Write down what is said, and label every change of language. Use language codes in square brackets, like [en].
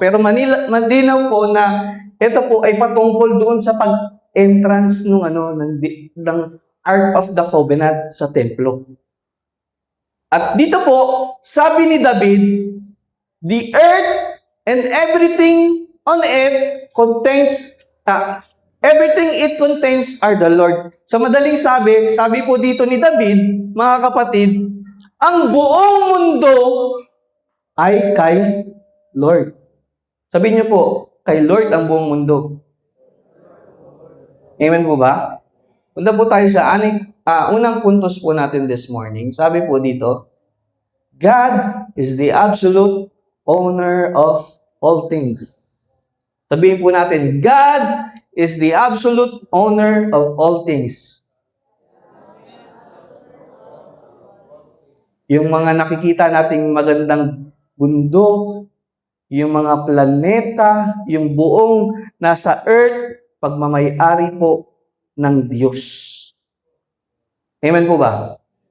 [tl] Pero malinaw po na ito po ay patungkol doon sa pag-entrance ng Ark of the Covenant sa templo. At dito po, sabi ni David, [en] the earth and everything on it contains, everything it contains are the Lord. [tl] Sa madaling sabi po dito ni David, mga kapatid, ang buong mundo ay kay Lord. Sabihin niyo po, kay Lord ang buong mundo. Amen po ba? Punta po tayo sa unang puntos po natin [en] this morning. [tl] Sabi po dito, [en] God is the absolute owner of all things. [tl] Sabihin po natin, [en] God is the absolute owner of all things. [tl] Yung mga nakikita nating magandang bundok, yung mga planeta, yung buong nasa earth, pagmamay-ari po ng Diyos. Amen po ba?